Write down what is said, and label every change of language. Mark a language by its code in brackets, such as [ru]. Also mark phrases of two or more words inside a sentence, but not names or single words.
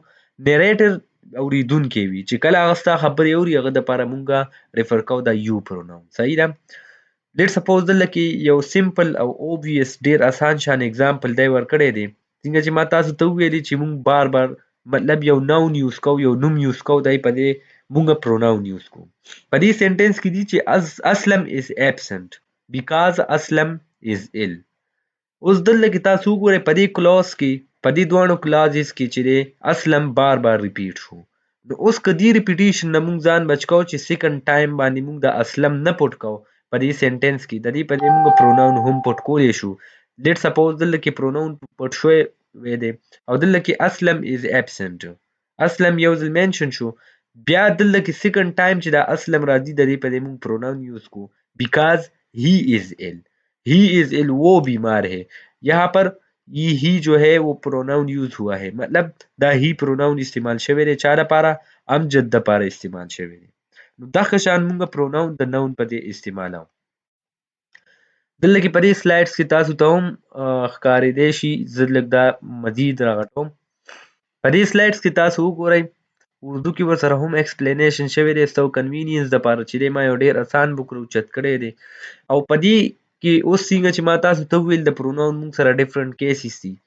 [ps] نیریټر اوریدونکی وي چې کله هغه ستا خبرې اوري هغه دپاره مونږه ریفر کوو دا یو پروناون. صحیح ده؟ [en] let suppose [ps] دلته کې یو سمپل او اوبویس ډیر آسان شان اگزامپل دی ورکړی دی څنګه چې ما تاسو ته وویلي چې مونږ بار بار مطلب یو [en] noun use [ps] کوو، یو نوم یوز کوو، دی په دې مونږ [en] pronoun use [ps] کوو. په دې سنټنس کې دي چې [en] Aslam is absent because Aslam is ill. [ps] اوس دلته کې تاسو وګورئ په دې کلاس کې په دې دواړو کلازز کې چې دی اسلم بار بار ریپیټ شو. نو اوس که دې ریپیټیشن نه مونږ ځان بچ کوو چې [en] second time [ps] باندې مونږ د اسلم نه پټ کوو په دې سنټنس کې، د دې په دې مونږ پروناون هم پټ کولی شو. [en] let suppose [ps] دلته کې پروناون پټ شوی دی او دلته کې [en] Aslam is absent, [ps] اسلم یو ځل مینشن شو. بیا دلته کې [en] second time [ps] چې دا اسلم راځي د دې په دې مونږ [en] pronoun use [ps] کو [en] because he is ill. he is ill [ur] وہ بیمار ہے. یہاں پر یہ ہی جو ہے وہ [en] pronoun use [ur] ہوا ہے، [ps] مطلب دا ہی پروناون استعمال شوی دی [ur] چا دپاره امجد دپاره استعمال شوی دی. [ps] نو دغه شان مونږ پروناون د ناون په دې استعمالو. دلته کې په دې سلایډس کې تاسو ته هم ښکارېدی شي، زه لږ دا مزید راغټوم. په دې سلایډس کې تاسو وګورئ اردو کې ورسره هم ایکسپلینیشن شوی دی ستاسو کنوینینس دپاره چې دی ما یو ډېر اسان بک راوچت کړی دی او په دې کې اوس څنګه چې ما تاسو ته وویل د پروناون مونږ سره [en] different cases [ps] دي.